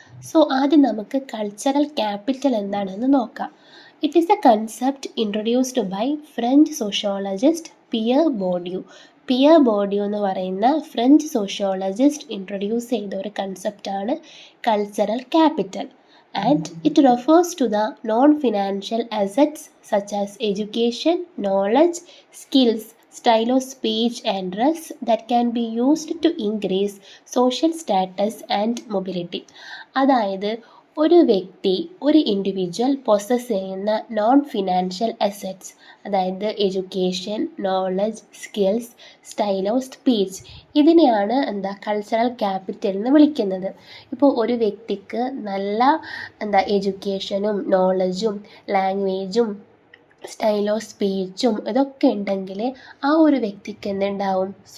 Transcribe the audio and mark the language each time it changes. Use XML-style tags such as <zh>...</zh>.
<ml>So ആദ്യം നമുക്ക് cultural capital എന്താണെന്ന് നോക്കാം.</ml> <en>It is a concept introduced by French sociologist Pierre Bourdieu.</en> <ml>Peer Bourdieu എന്ന് പറയുന്ന ഫ്രഞ്ച് സോഷ്യോളജിസ്റ്റ് ഇൻട്രൊഡ്യൂസ് ചെയ്ത ഒരു കൺസെപ്റ്റാണ് cultural capital.</ml> <en>And it refers to the non-financial assets such as education, knowledge, skills, style of speech and dress that can be used to increase social status and mobility.</en> <ml>അതായത് ഒരു വ്യക്തി, ഒരു individual possess ചെയ്യുന്ന non financial assets, അതായത് education, knowledge, skills, style of speech, ഇതിനെയാണ് cultural capital എന്ന് വിളിക്കുന്നത്. ഇപ്പോൾ ഒരു വ്യക്തിക്ക് നല്ല എഡ്യൂക്കേഷനും നോളജും ലാംഗ്വേജും സ്റ്റൈൽ ഓഫ് സ്പീച്ചും ഇതൊക്കെ ഉണ്ടെങ്കിൽ ആ ഒരു വ്യക്തിക്ക് എന്തുണ്ടാവും?</ml>